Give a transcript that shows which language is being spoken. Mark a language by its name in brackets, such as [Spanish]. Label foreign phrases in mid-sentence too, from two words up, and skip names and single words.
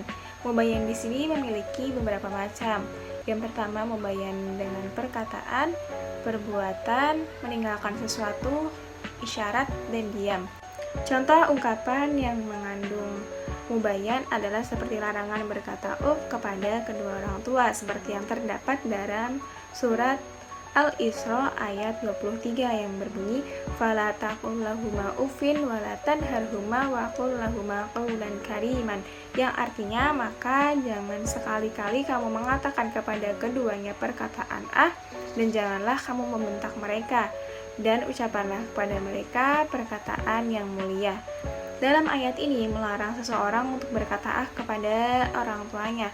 [Indonesian] Mubayyan di sini memiliki beberapa macam. Yang pertama, mubayyan dengan perkataan, perbuatan, meninggalkan sesuatu, isyarat, dan diam. Contoh ungkapan yang mengandung mubayyan adalah seperti larangan berkata kepada kedua orang tua, seperti yang terdapat dalam surat Al-Isra ayat 23 yang berbunyi, [Arabic] فلا تقل لهما أف ولا تنهرهما وقل لهما قولا كريما, [Indonesian] yang artinya maka jangan sekali-kali kamu mengatakan kepada keduanya perkataan dan janganlah kamu membentak mereka, dan ucapanlah kepada mereka perkataan yang mulia. Dalam ayat ini melarang seseorang untuk berkata kepada orang tuanya.